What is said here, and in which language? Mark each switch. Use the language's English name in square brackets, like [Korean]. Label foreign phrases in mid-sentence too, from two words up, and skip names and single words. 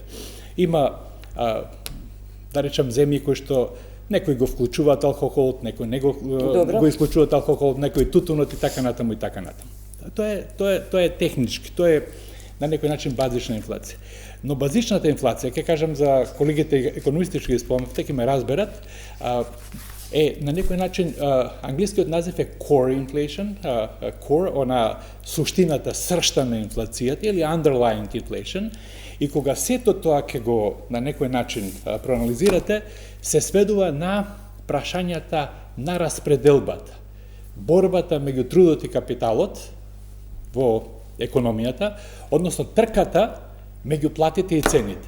[Macedonian] Има, да речам, земји кои што некои го вклучуваат алкохолот, некои не го исклучуваат алкохолот, некои тутунот и така натаму и така натаму. Тоа е технички, тоа е на некој начин базична инфлација. Но базичната инфлација, ќе кажам за колегите економистички ги спомнавте, ќе ме разберат, е на некој начин, англискиот назив е [English] core inflation, [Macedonian] core, она суштината, сршта на инфлацијата, или [English] underlying inflation, [Macedonian] и кога сето тоа ќе го на некој начин проанализирате, се сведува на прашањата на распределбата, борбата меѓу трудот и капиталот во економијата, односно трката меѓу платите и цените.